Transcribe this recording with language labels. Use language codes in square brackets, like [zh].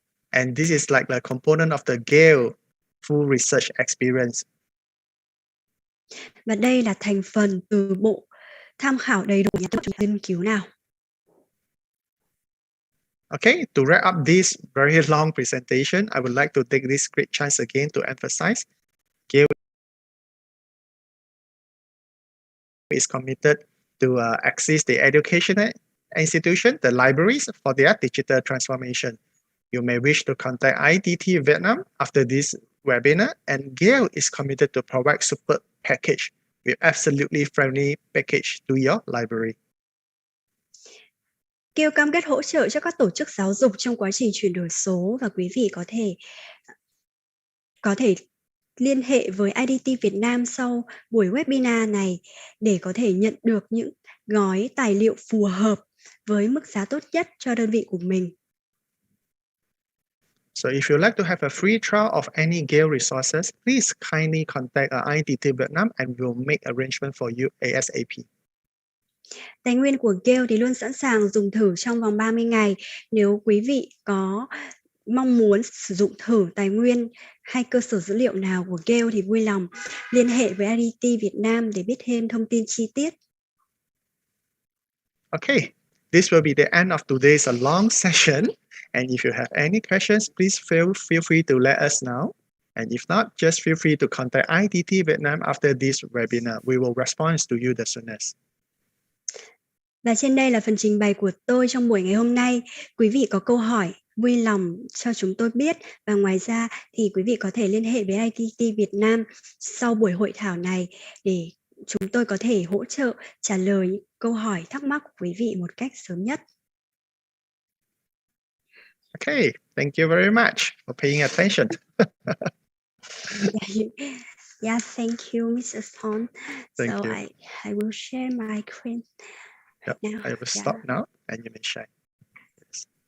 [en] And this is like the component of the Gale full research experience. [vi] Và đây là thành phần từ bộ tham khảo đầy đủ nhà nghiên cứu nào. [en] Okay, to wrap up this very long presentation, I would like to take this great chance again to emphasize Gale is committed to assist the educational institution, the libraries for their digital transformation. You may wish to contact IDT Vietnam after this webinar, and Gale is committed to provide super package with absolutely friendly package to your library. [vi] Gale cam kết hỗ trợ cho các tổ chức giáo dục trong quá trình chuyển đổi số, và quý vị có thể liên hệ với IDT Việt Nam sau buổi webinar này để có thể nhận được những gói tài liệu phù hợp với mức giá tốt nhất cho đơn vị của mình. [en] So if you'd like to have a free trial of any Gale resources, please kindly contact IDT Vietnam and we'll make arrangement for you ASAP. [vi] Tài nguyên của Gale thì luôn sẵn sàng dùng thử trong vòng 30 ngày. Nếu quý vị có mong muốn sử dụng thử tài nguyên hay cơ sở dữ liệu nào của Gale thì vui lòng liên hệ với IDT Việt Nam để biết thêm thông tin chi tiết. [en] Okay, this will be the end of today's long session. And if you have any questions, please feel free to let us know. And if not, just feel free to contact IDT Vietnam after this webinar. We will respond to you the soonest. [vi] Và trên đây là phần trình bày của tôi trong buổi ngày hôm nay. Quý vị có câu hỏi, vui lòng cho chúng tôi biết. Và ngoài ra thì quý vị có thể liên hệ với IDT Việt Nam sau buổi hội thảo này để chúng tôi có thể hỗ trợ trả lời những câu hỏi thắc mắc của quý vị một cách sớm nhất. [en] Okay, thank you very much for paying attention. Yeah, thank you, Mr. Thon. Thank so you. I will share my screen. Yep, Now. I will stop now and you may share. Yes.